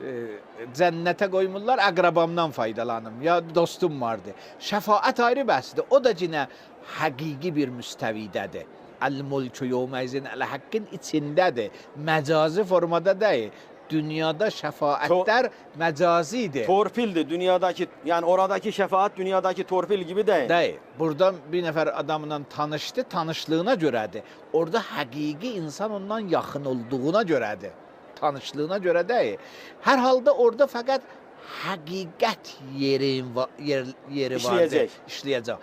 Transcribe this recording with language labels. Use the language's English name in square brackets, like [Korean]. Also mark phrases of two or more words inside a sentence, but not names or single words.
[Azerbaijani] Cənnətə qoymurlar, əqrəbamdan faydalanım. Ya dostum vardı. Şəfaət ayrı bəhsdir. O da yenə həqiqi bir müstəvidədir. [Arabic] الملك يومئذ الحق [Azerbaijani] içindədir. Məcazi formada deyil. Dünyada şəfaətlər məcazidir. [Turkish] Torpildir dünyadaki, yani oradaki şefaat dünyadaki torpil gibi değil. [Azerbaijani] Deyil. Burada bir nəfər adamla tanışdı, tanışlığına görədir. Orada həqiqi insan ondan yaxın olduğuna görədir. Tanışlığına görə deyil. Hər halda orada fəqət həqiqət yeri vardır. İşləyəcək.